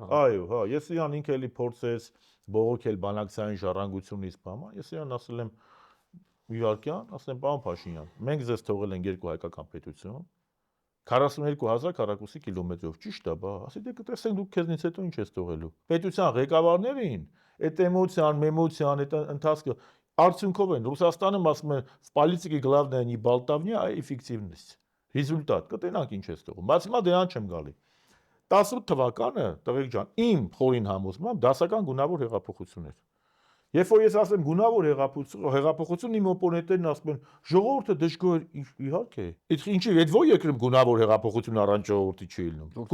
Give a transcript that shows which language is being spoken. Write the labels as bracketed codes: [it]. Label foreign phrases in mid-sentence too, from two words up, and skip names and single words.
[hy] Այո, հա, ես իրան ինքը էլի փորձեց բողոքել բանակցային ժառանգությունից բամա, ես իրան ասել եմ Իվարկյան, ասեմ պարոն Փաշինյան, մենք ձեզ թողել ենք երկու հայկական պետություն 42000 քառակուսի կիլոմետրով, ճիշտ է, բա, ասի դե կտեսենք դուք քեզնից հետո ինչ ես թողելու։ Պետության ղեկավարներին այդ էմոցիան, մեմոցիան, այդ ընթացքը արդյունքով են Ռուսաստանում ասում են [ru] в политике главное не болтовня, а эффективность։ [hy] Ռեզուլտատ, կտենանք ինչ ես թողում։ Բայց հիմա դրան չեմ գալի։ 18 թվականը, տղեկ ջան, իմ խորին համոզմամբ դասական գունավոր հեղափոխություն էր։ Երբ որ ես ասեմ գունավոր հեղափոխություն, իմ օպոնենտներն ասում են ժողովուրդը դժգոհ է, իհարկե։ Այդ ինչի այդ ո՞ր երկրում գունավոր հեղափոխություն առանց ժողովրդի չի ելնում։